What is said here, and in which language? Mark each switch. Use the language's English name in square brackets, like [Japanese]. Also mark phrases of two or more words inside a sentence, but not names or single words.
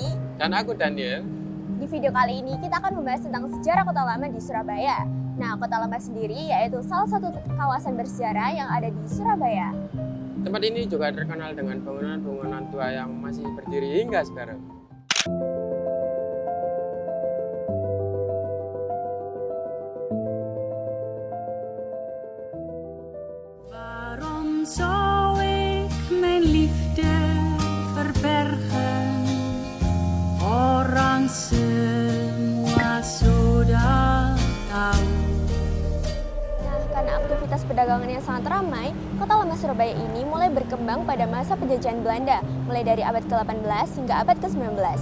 [Indonesian] Dan aku Daniel. Di video kali ini kita akan membahas tentang sejarah Kota Lama di Surabaya. Nah, Kota Lama sendiri yaitu salah satu kawasan bersejarah yang ada di Surabaya. Tempat ini juga terkenal dengan bangunan-bangunan tua yang masih berdiri hingga sekarang. [Dutch] Waarom zou ik mijn liefde verbergen? [Indonesian] Orang semua sudah tahu. Nah, karena aktivitas perdagangan yang sangat ramai, Kota Lama Surabaya ini mulai berkembang pada masa penjajahan Belanda, mulai dari abad ke-18 hingga abad ke-19.